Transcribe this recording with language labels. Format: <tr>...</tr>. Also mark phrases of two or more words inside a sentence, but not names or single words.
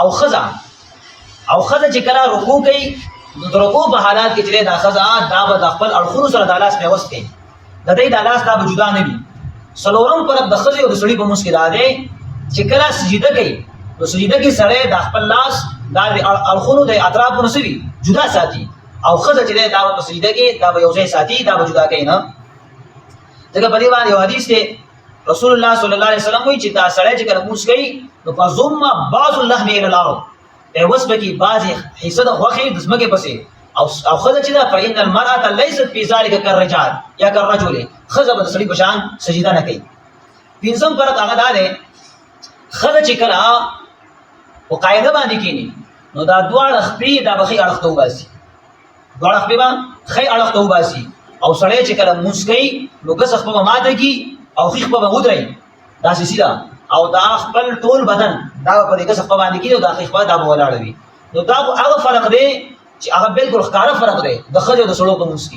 <ps>ښځه چې کله رکوع کوي نو د رکوع په حالات کې چې دا ښځه دا به د خپل اړخونو سره دا لاس پیوست کوي د دې دا لاس دا به جدا نه وي څلورم فرق د ښځې او د سړي په منځ کې دا دی چې کله سجده کوي نو سجده کې سړی د خپل لاس دا د اړخونو د اطرافو نه سوي جدا ساتي او ښځه چې دا به په سجده کې دا به یو ځای ساتي دا به جدا کوي نه ځکه په دې باندې یو حدیث دی رسول الله</ps> <ar>صلی الله علیه وسلم</ar> <ps>وایي چې دا سړی چې کله مونځ کوي نو</ps> <ar>فضم بعض اللحم الى الارض</ar> <ps>پیوس پکې بعضې حصه د غوښې د ځمکې پسې او ښځه چې ده</ps> <ar>فإن المرأة لیست فی ذلک کالرجال یا کالرجل</ar> <ps>ښځه به د سړي په شان سجده نه کوي پنځم فرق هغه دا دی ښځه چې کله په قاعده باندې کښېني نو دا دواړه خپې دا به ښې اړخ ته وباسي دواړه خپې به ښې اړخ ته وباسي او سړی چې کله مونځ کوي نو ګس خپه به ماته کي او ښي خپه به ودرئ داسې سیده او دا خپل ټول بدن دا به په دې ګس خپه باندې کي او دا ښي خپه دا به ولاړه وي نو دا هغه فرق دی چې هغه بالکل ښکاره فرق دی د ښځې او د سړو په منځ کې</ps>